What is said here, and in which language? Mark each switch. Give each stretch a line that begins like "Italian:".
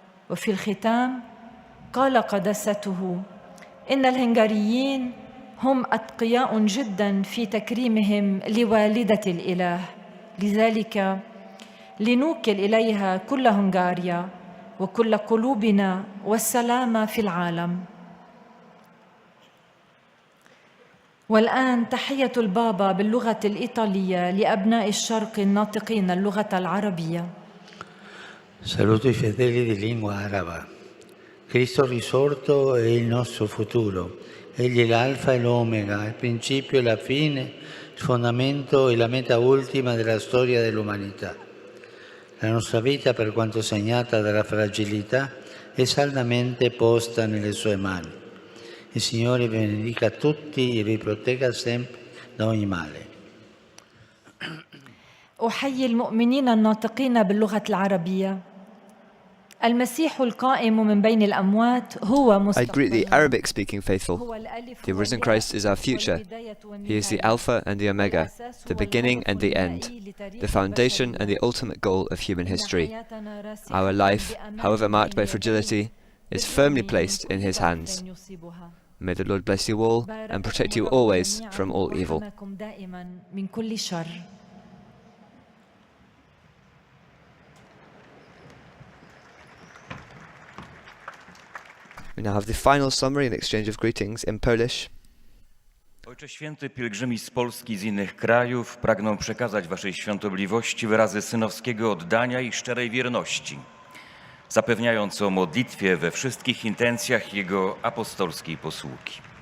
Arabic: وفي الختام قال قداسته إن الهنغاريين هم أتقياء جداً في تكريمهم لوالدة الإله، لذلك لنوكل إليها كل هنغاريا وكل قلوبنا والسلام في العالم. والآن تحية البابا باللغة الإيطالية لأبناء الشرق الناطقين اللغة العربية.
Italian: Saluto i fedeli di lingua araba. Cristo risorto è il nostro futuro. Egli è l'alfa e l'omega, il principio e la fine, il fondamento e la meta ultima della storia dell'umanità. La nostra vita, per quanto segnata dalla fragilità, è saldamente posta nelle sue mani. Il Signore vi benedica tutti e vi protegga sempre da ogni male.
Arabic: أحيي المؤمنين الناطقين باللغة العربية. المسيح القائم من بين الأموات هو
English: I greet the
Arabic: مستقبلنا.
English: Arabic-speaking faithful. The risen Christ is our future. He is the Alpha and the Omega, the beginning and the end, the foundation and the ultimate goal of human history. Our life, however marked by fragility, is firmly placed in His hands. May the Lord bless you all and protect you always from all evil. We now have the final summary and exchange of greetings in Polish.
Polish: Ojcze Święty, pielgrzymi z Polski i z innych krajów pragną przekazać Waszej Świątobliwości wyrazy synowskiego oddania i szczerej wierności, zapewniając o modlitwie we wszystkich intencjach Jego apostolskiej posługi.